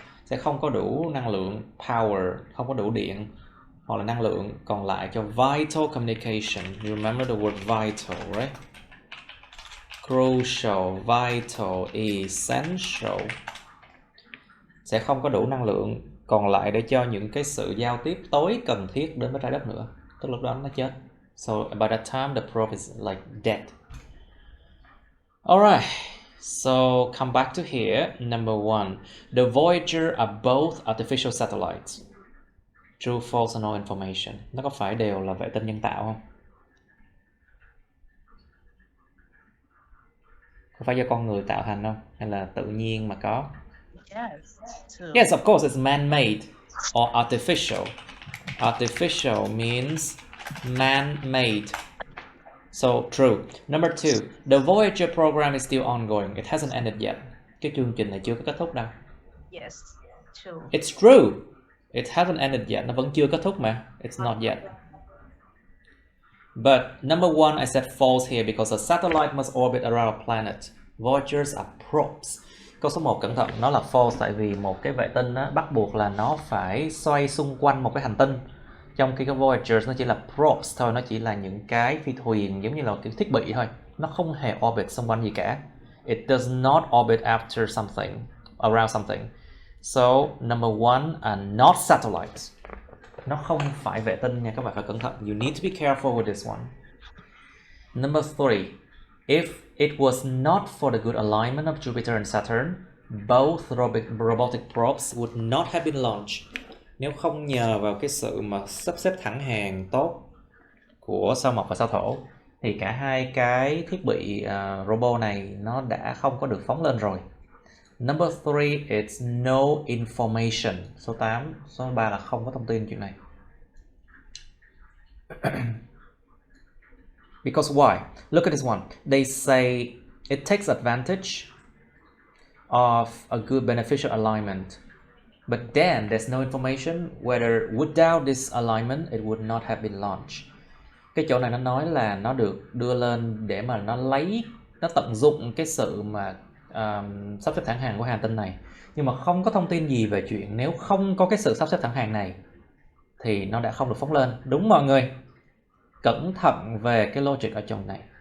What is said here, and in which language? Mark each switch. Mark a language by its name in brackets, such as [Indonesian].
[Vietnamese] Sẽ không có đủ năng lượng, power, không có đủ điện, hoặc là năng lượng còn lại cho [English] vital communication. You remember the word vital, right? Crucial, vital, essential. [Vietnamese] Sẽ không có đủ năng lượng còn lại để cho những cái sự giao tiếp tối cần thiết đến với trái đất nữa. Tức lúc đó nó chết. [English] So by that time the probe is like dead. Alright. So come back to here. Number 1. The Voyager are both artificial satellites. True, false, or no information. [Vietnamese] Nó có phải đều là vệ tinh nhân tạo không? Có phải do con người tạo thành không? Hay là tự nhiên mà có? [English] Yes, true. Yes, of course, it's man-made or artificial. Artificial means man-made. So, true. Number 2. The Voyager program is still ongoing. It hasn't ended yet. [Vietnamese] Cái chương trình này chưa có kết thúc đâu. [English] Yes, true. It's true. It hasn't ended yet. [Vietnamese] Nó vẫn chưa kết thúc mà. [English] It's not yet. But number 1, I said false here because a satellite must orbit around a planet. Voyagers are probes. [Vietnamese] Câu số 1 cẩn thận, nó là false tại vì một cái vệ tinh á, bắt buộc là nó phải xoay xung quanh một cái hành tinh. Trong khi cái Voyagers nó chỉ là probes thôi, nó chỉ là những cái phi thuyền giống như là cái thiết bị thôi. Nó không hề orbit xung quanh gì cả. [English] It does not orbit after something, around something. So, number 1 are not satellites. [Vietnamese] Nó không phải vệ tinh nha, các bạn phải cẩn thận. [English] You need to be careful with this one. Number 3. If it was not for the good alignment of Jupiter and Saturn, both robotic probes would not have been launched. [Vietnamese] Nếu không nhờ vào cái sự mà sắp xếp thẳng hàng tốt của sao Mộc và sao Thổ, thì cả hai cái thiết bị robot này nó đã không có được phóng lên rồi. [English] Number 3, it's no information. [Vietnamese] Số 8, số 3 là không có thông tin chuyện này. [English] Because why? Look at this one. They say it takes advantage of a good beneficial alignment. But then there's no information whether without this alignment it would not have been launched. [Vietnamese] Cái chỗ này nó nói là nó được đưa lên để mà nó tận dụng cái sự mà sắp xếp thẳng hàng của hành tinh này. Nhưng mà không có thông tin gì về chuyện nếu không có cái sự sắp xếp thẳng hàng này thì nó đã không được phóng lên. Đúng mọi người. Cẩn thận về cái logic ở trong này.